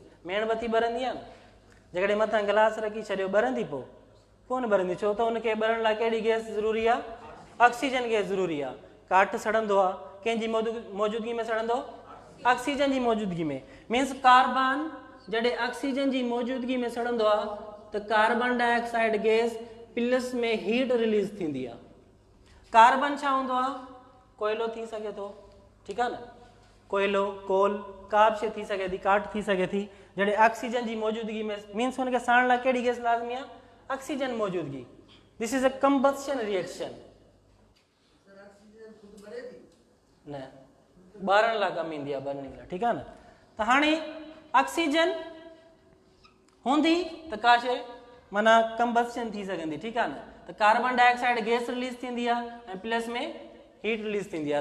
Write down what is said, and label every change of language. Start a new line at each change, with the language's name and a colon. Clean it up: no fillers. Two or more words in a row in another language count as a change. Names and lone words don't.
Sindhi: मेणबत्ती ॿरंदी आहे न, जेकॾहिं मथां गिलास रखी छॾियो ॿरंदी, पोइ कोन ॿरंदी, छो त उनखे ॿरण लाइ कहिड़ी गैस ज़रूरी आहे, ऑक्सीजन गैस ज़रूरी आहे। काठ सड़ंदो आहे, कंहिंजी मौजूदगी में सड़ंदो, ऑक्सीजन जी मौजूदगी में। मीन्स कार्बन जॾहिं ऑक्सीजन जी मौजूदगी में सड़ंदो आहे त
English: carbon dioxide
Sindhi: गैस प्लस में
English: heat release
Sindhi: थींदी आहे। कार्बन छा हूंदो आहे, कोयलो थी सघे थो, ठीकु आहे न, कोयलो, कोल, का बि शइ थी सघे थी, काठ थी सघे थी। जॾहिं ऑक्सीजन जी मौजूदगी में मीन्स हुनखे साड़ण लाइ कहिड़ी गैस लाज़मी आहे, ऑक्सीजन मौजूदगी।
English: This is a combustion reaction. न ॿारण लाइ कमु ईंदी आहे, बर्निंग लाइ, ठीकु आहे न। त हाणे ऑक्सीजन हूंदी त का शइ माना कंबस्शन थी सघंदी, ठीकु आहे न। त carbon dioxide गैस रिलीज़ थींदी आहे ऐं प्लस में heat release थींदी आहे।